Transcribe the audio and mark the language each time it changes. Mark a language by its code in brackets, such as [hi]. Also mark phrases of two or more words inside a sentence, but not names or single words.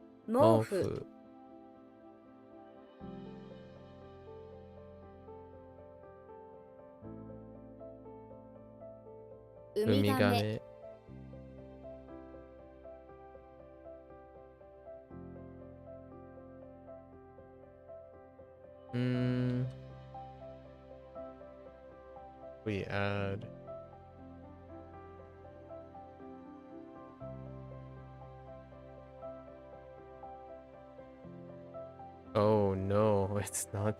[ja] 毛布ウミガメ Umigame. Hmm. [en] We add. Oh no, it's not.